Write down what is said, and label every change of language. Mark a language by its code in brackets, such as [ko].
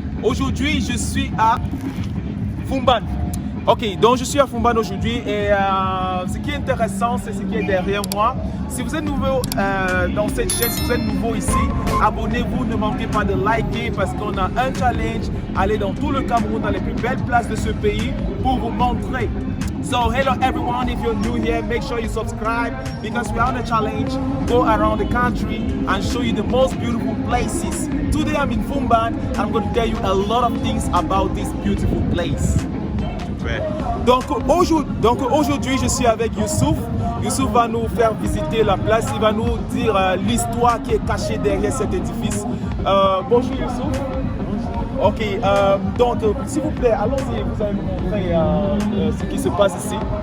[fr] Aujourd'hui, je suis à Foumban. Ok, donc je suis à Foumban aujourd'hui et ce qui est intéressant, c'est ce qui est derrière moi. Si vous êtes nouveau dans cette chaîne, si vous êtes nouveau ici, abonnez-vous, ne manquez pas de liker parce qu'on a un challenge, aller dans tout le Cameroun, dans les plus belles places de ce pays pour vous montrer. [en] So hello everyone, if you're new here, make sure you subscribe because we are on a challenge, go around the country and show you the most beautiful places. Today I'm in Foumban and I'm going to tell you a lot of things about this beautiful place. [fr] Ouais. Donc aujourd'hui je suis avec Youssouf. Youssouf va nous faire visiter la place, il va nous dire l'histoire qui est cachée derrière cet édifice. Bonjour Youssouf. Ok, donc s'il vous plaît, allons-y, vous allez nous montrer ce qui se passe ici.